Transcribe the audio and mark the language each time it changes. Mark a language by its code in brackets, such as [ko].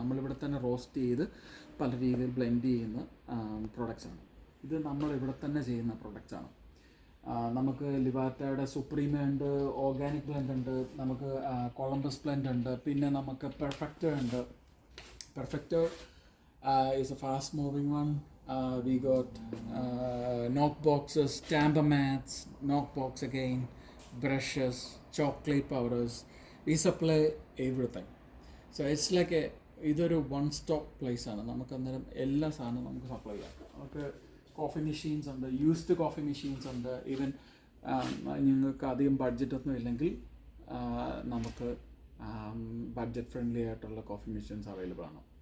[ml] നമ്മളിവിടെ തന്നെ റോസ്റ്റ് ചെയ്ത് പല രീതിയിൽ ബ്ലെൻഡ് ചെയ്യുന്ന പ്രൊഡക്ട്സാണ്. ഇത് നമ്മളിവിടെ തന്നെ ചെയ്യുന്ന പ്രൊഡക്ട്സാണ്. നമുക്ക് ലിബാറ്റയുടെ സുപ്രീമ ഉണ്ട്, ഓർഗാനിക് ബ്ലെൻഡ് ഉണ്ട്, നമുക്ക് കൊളംബസ് ബ്ലെൻഡ് ഉണ്ട്, പിന്നെ നമുക്ക് പെർഫെക്റ്റർ ഉണ്ട്. [en] Perfector is a fast moving one. We got knock boxes, tamper mats, knock box again, brushes, chocolate powders. We supply everything. So it's like [ml] ഇതൊരു വൺ സ്റ്റോപ്പ് പ്ലേസ് ആണ്. നമുക്ക് അന്നേരം എല്ലാ സാധനവും നമുക്ക് സപ്ലൈ ചെയ്യാം. നമുക്ക് കോഫി മെഷീൻസ് ഉണ്ട്, യൂസ്ഡ് കോഫി മെഷീൻസ് ഉണ്ട്. ഈവൻ നിങ്ങൾക്ക് അധികം ബഡ്ജറ്റൊന്നും ഇല്ലെങ്കിൽ നമുക്ക് ബഡ്ജറ്റ് ഫ്രണ്ട്ലി ആയിട്ടുള്ള കോഫി മെഷീൻസ് അവൈലബിൾ ആണ്.